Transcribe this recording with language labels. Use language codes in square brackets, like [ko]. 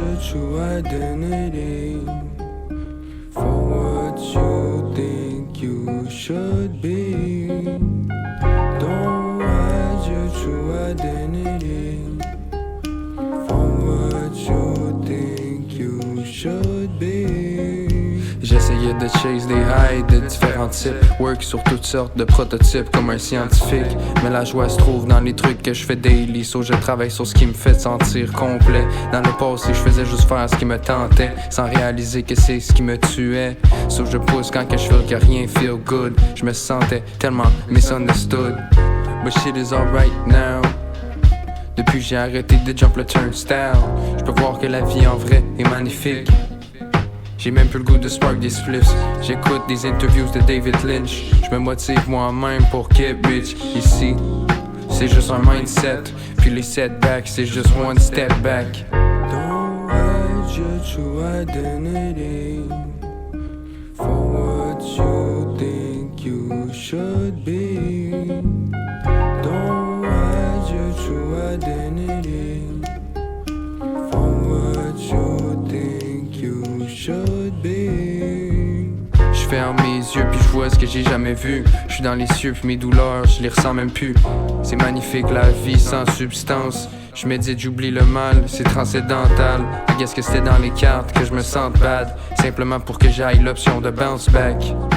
[en] True identity for what you think you should be. Don't hide your true identity for what you think you should be. [fr] J'essayais de chase des highs de différents types. Work sur toutes sortes de prototypes comme un scientifique. Mais la joie se trouve dans les trucs que je fais daily. So je travaille sur ce qui me fait sentir complet. Dans le passé je faisais juste faire ce qui me tentait, sans réaliser que c'est ce qui me tuait. So je pousse quand que je feel que rien [en] feel good. [fr] Je me sentais tellement misunderstood. [en] But shit is alright now. [fr] Depuis j'ai arrêté de jump le turnstile. Je peux voir que la vie en vrai est magnifique. J'ai même plus le goût de spark des spliffs. J'écoute des interviews de David Lynch. Je me motive moi-même pour [en] get rich. [fr] Ici, c'est juste un mindset. Puis les setbacks, c'est juste [en] one step back. Don't hide your true identity for what you think you should be. Don't hide your true identity for what you think you should be. [fr] J'ferme mes yeux puis je vois ce que j'ai jamais vu. J'suis dans les cieux puis mes douleurs, je les ressens même plus. C'est magnifique la vie sans substance. J'médite, j'oublie le mal, c'est transcendantal. [en] I guess [fr] que c'était dans les cartes que je me sente bad. Simplement pour que j'aille l'option de bounce back.